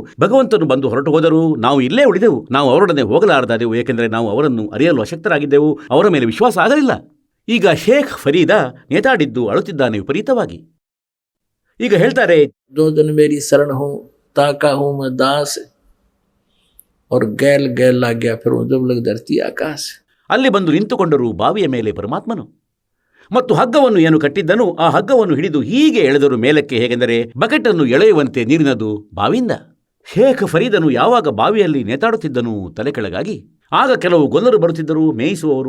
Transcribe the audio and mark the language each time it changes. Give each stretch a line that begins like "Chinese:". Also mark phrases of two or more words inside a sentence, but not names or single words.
Kannada: ಭಗವಂತನು ಬಂದು ಹೊರಟು ಹೋದರೂ ನಾವು ಇಲ್ಲೇ ಉಳಿದೆವು. ನಾವು ಅವರೊಡನೆ ಹೋಗಲಾರದಾದೆವು. ಏಕೆಂದರೆ ನಾವು ಅವರನ್ನು ಅರಿಯಲು ಅಶಕ್ತರಾಗಿದ್ದೆವು. ಅವರ ಮೇಲೆ ವಿಶ್ವಾಸ ಆಗಲಿಲ್ಲ. ಈಗ ಶೇಖ್ ಫರೀದ ನೇತಾಡಿದ್ದು ಅಳುತ್ತಿದ್ದಾನೆ ವಿಪರೀತವಾಗಿ. ಈಗ ಹೇಳ್ತಾರೆ,
Hindi: ಜೋ ಜನ್ ಮೇರಿ ಶರಣ ಹೋ ತಾಕಾ ಹೋ ಮ ದಾಸ್ और गैल गैल लाग गया फिर जब लग धरती आकाश.
Kannada: ಅಲ್ಲಿ ಬಂದು ನಿಂತುಕೊಂಡರು ಬಾವಿಯ ಮೇಲೆ ಪರಮಾತ್ಮನು. ಮತ್ತು ಹಗ್ಗವನ್ನು ಏನು ಕಟ್ಟಿದ್ದನು ಆ ಹಗ್ಗವನ್ನು ಹಿಡಿದು ಹೀಗೆ ಎಳೆದರು ಮೇಲಕ್ಕೆ. ಹೇಗೆಂದರೆ ಬಕೆಟನ್ನು ಎಳೆಯುವಂತೆ ನೀರಿನದು ಬಾವಿಯಿಂದ. ಶೇಖ್ ಫರೀದನು ಯಾವಾಗ ಬಾವಿಯಲ್ಲಿ ನೇತಾಡುತ್ತಿದ್ದನು ತಲೆ ಕೆಳಗಾಗಿ, ಆಗ ಕೆಲವು ಗೊಲ್ಲರು ಬರುತ್ತಿದ್ದರು, ಮೇಯಿಸುವವರು.